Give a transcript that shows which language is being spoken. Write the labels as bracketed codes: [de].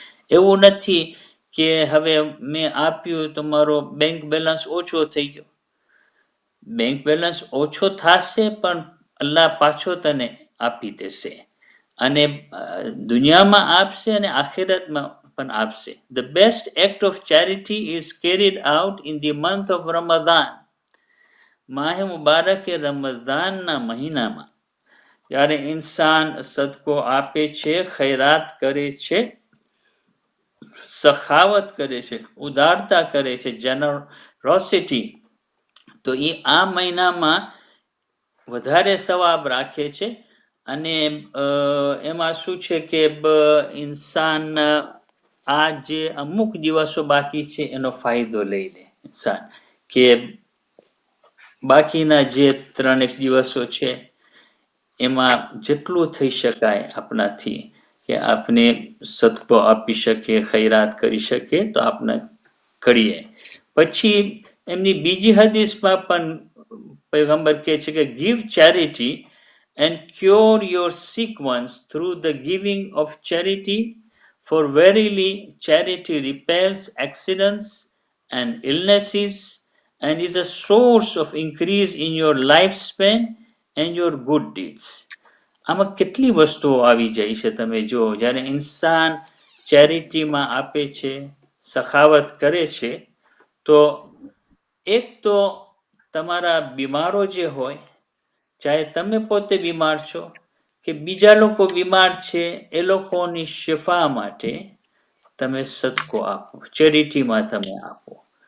[gu] એવું નથી કે હવે મેં આપ્યું તો મારો બેંક બેલેન્સ ઓછો થઈ ગયો. બેંક બેલેન્સ ઓછો થશે પણ અલ્લાહ પાછો તને આપી દેશે, અને દુનિયામાં આપશે અને આખિરતમાં પણ આપશે. [en] The best act of charity is carried out in the month of Ramadan. [gu] માહે મુબારકે રમઝાનના મહિનામાં જ્યારે ઇન્સાન સદકો આપે છે, ખૈરાત કરે છે, સખાવત કરે છે, ઉદારતા કરે છે, જેનરોસિટી, તો એ આ મહિનામાં વધારે સવાબ રાખે છે. અને એમાં શું છે કે ઇન્સાન આ જે અમુક દિવસો બાકી છે એનો ફાયદો લઈ લે ઇન્સાન, કે બાકીના જે 3 દિવસો છે એમાં જેટલું થઈ શકાય આપણાથી કે આપણે સદકો આપી શકીએ, ખૈરાત કરી શકીએ, તો આપણે કરીએ. પછી એમની બીજી હદીસમાં પણ પૈગંબર કહે છે કે [en] give charity and cure your sick ones through the giving of charity, for verily charity repels accidents and illnesses and is a source of increase in your lifespan and your good deeds. [gu] આમાં કેટલી વસ્તુઓ આવી જાય છે તમે જો. જ્યારે ઇન્સાન ચેરિટીમાં આપે છે, સખાવત કરે છે, તો એક તો તમારા બીમારો જે હોય, ચાહે તમે પોતે બીમાર છો કે બીજા લોકો બીમાર છે, એ લોકોની શિફા માટે તમે સદકો આપો, ચેરિટીમાં તમે આપો.